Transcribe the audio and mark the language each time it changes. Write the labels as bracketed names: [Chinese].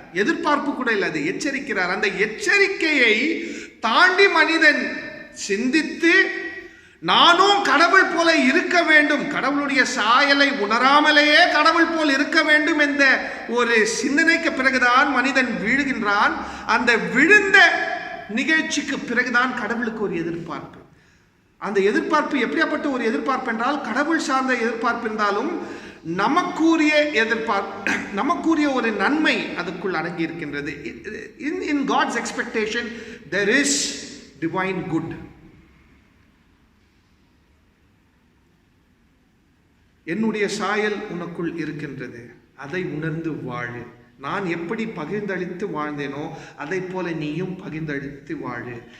[Tamil] எதிர்பார்ப்பு கூட இல்லை, அது எச்சரிக்கிறார். அந்த எச்சரிக்கையை தாண்டி மனிதன் சிந்தித்து நானும் கடவுள் போல இருக்க வேண்டும், கடவுளுடைய சாயலை உணராமலேயே கடவுள் போல் இருக்க வேண்டும் என்ற ஒரு சிந்தனைக்கு பிறகுதான் மனிதன் வீழுகின்றான். அந்த விழுந்த நிகழ்ச்சிக்கு பிறகுதான் கடவுளுக்கு ஒரு எதிர்பார்ப்பு. அந்த எதிர்பார்ப்பு எப்படியாப்பட்ட ஒரு எதிர்பார்ப்பு என்றால், கடவுள் சார்ந்த எதிர்பார்ப்பு இருந்தாலும் நமக்குரிய எதிர்பார்ப்பு, நமக்குரிய ஒரு நன்மை அதுக்குள் அடங்கி இருக்கின்றது. [English] In God's expectation there is divine good. [Tamil] என்னுடைய சாயல் உனக்குள் இருக்கின்றது, அதை உணர்ந்து வாழு. நான் எப்படி பகிர்ந்தளித்து வாழ்ந்தேனோ அதை போல நீயும் பகிர்ந்தளித்து வாழு.